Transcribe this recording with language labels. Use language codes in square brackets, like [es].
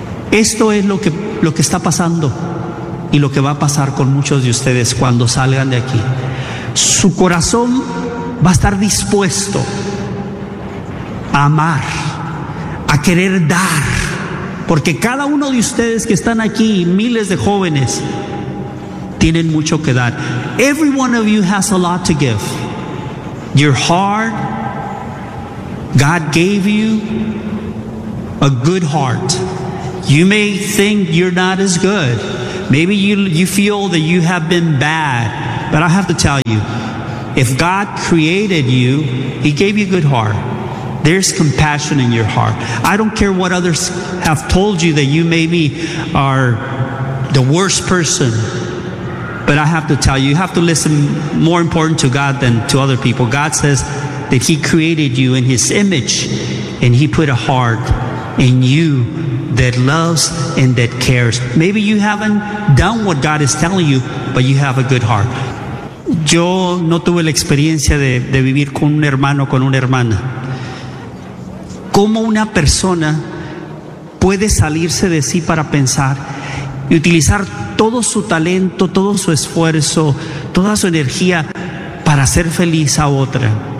[es] Esto es lo que está pasando y lo que va a pasar con muchos de ustedes cuando salgan de aquí. Su corazón va a estar dispuesto a amar, a querer dar. Porque cada uno de ustedes que están aquí, miles de jóvenes, tienen mucho que dar. [en] Every one of you has a lot to give. Your heart, God gave you a good heart. You may think you're not as good. Maybe you feel that you have been bad. But I have to tell you, if God created you, He gave you a good heart. There's compassion in your heart. I don't care what others have told you that you maybe are the worst person. But I have to tell you, you have to listen more important to God than to other people. God says that He created you in His image, and He put a heart in you that loves and that cares. Maybe you haven't done what God is telling you, but you have a good heart. [es] Yo no tuve la experiencia de vivir con un hermano, con una hermana. ¿Cómo una persona puede salirse de sí para pensar y utilizar todo su talento, todo su esfuerzo, toda su energía para hacer feliz a otra?